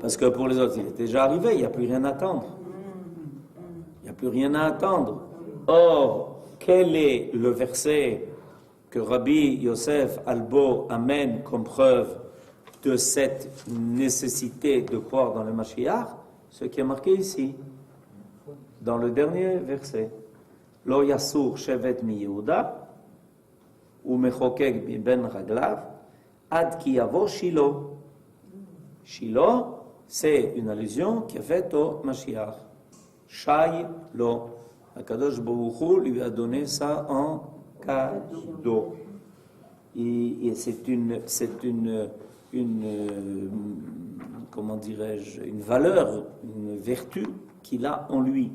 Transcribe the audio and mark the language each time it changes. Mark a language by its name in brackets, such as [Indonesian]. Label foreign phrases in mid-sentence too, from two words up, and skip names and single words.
[French] Parce que pour les autres, il était déjà arrivé, il n'y a plus rien à attendre. Il n'y a plus rien à attendre. Or, quel est le verset que Rabbi Yosef Albo amène comme preuve de cette nécessité de croire dans le Mashiach? Ce qui est marqué ici, dans le dernier verset. [Hebrew] לא יסור שבט מיהודה ומחוקק מבין רגליו עד כי יבא שילה. [French] Shilo, c'est une allusion qui est faite au Mashiach. [Hebrew] שי לו. הקדוש ברוך הוא [French] lui a donné ça en cadeau. Et c'est une comment dirais-je, une valeur, une vertu qu'il a en lui.